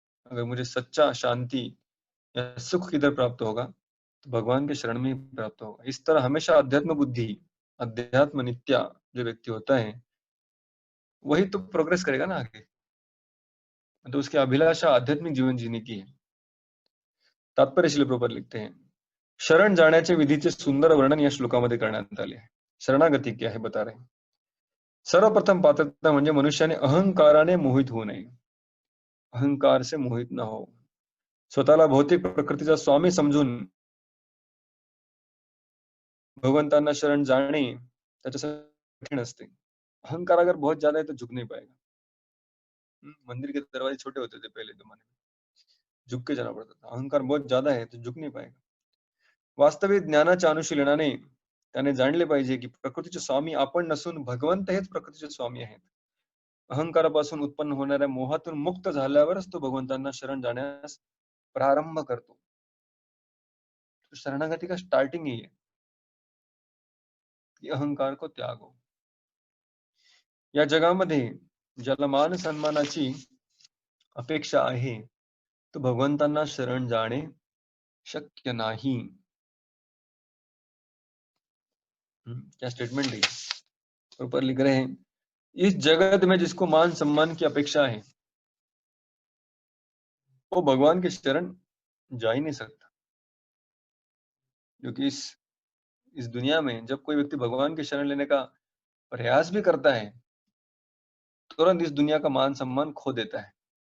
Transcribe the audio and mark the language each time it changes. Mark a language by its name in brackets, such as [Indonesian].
[Hindi] अगर मुझे सच्चा शांति या सुख किधर प्राप्त होगा तो भगवान के शरण में ही प्राप्त होगा। इस तरह हमेशा अध्यात्म बुद्धि, अध्यात्म नित्या जो व्यक्ति होता है वही तो प्रोग्रेस करेगा ना आगे। तो उसकी अभिलाषा आध्यात्मिक जीवन जीने की है। तात्पर्य श्रील प्रभुपाद लिखते हैं, [Marathi] शरण जाण्याचे विधीचे सुंदर वर्णन या श्लोकामध्ये करण्यात आले आहे। [Hindi] शरणागती क्या है बता रहे हैं। [Marathi] सर्वप्रथम पात्रता म्हणजे मनुष्याने अहंकाराने मोहित होऊ नये, [Hindi] अहंकार से मोहित न हो, [Marathi] स्वतःला भौतिक प्रकृतीचा स्वामी समजून भगवंतांना शरण जाने त्याच्यासाठी कठीण असते। [Hindi] अहंकार अगर बहुत ज्यादा है तो झुक नहीं पाएगा। मंदिर के दरवाजे छोटे होते थे पहले जमाने में, झुक के जाना पड़ता था। अहंकार बहुत ज्यादा है तो झुक नहीं पाएगा। [Marathi] वास्तविक ज्ञानाच्या अनुशीलनाने त्याने जाणले पाहिजे की प्रकृतीचे स्वामी आपण नसून भगवंत हेच प्रकृतीचे स्वामी आहेत। अहंकारापासून उत्पन्न होणाऱ्या मोहातून मुक्त झाल्यावरच तो भगवंतांना शरण जाण्यास प्रारंभ करतो। [Hindi] तो शरणागति का स्टार्टिंग ही है कि अहंकार को त्यागो। [Marathi] या जगामध्ये ज्याला मान सन्मानाची अपेक्षा आहे तो भगवंतांना शरण जाणे शक्य नाही। [Hindi] क्या स्टेटमेंट है? ऊपर लिख रहे हैं, इस जगत में जिसको मान सम्मान की अपेक्षा है वो भगवान के शरण जा ही नहीं सकता। क्योंकि इस दुनिया में जब कोई व्यक्ति भगवान की शरण लेने का प्रयास भी करता है तुरंत इस दुनिया का मान सम्मान खो देता है।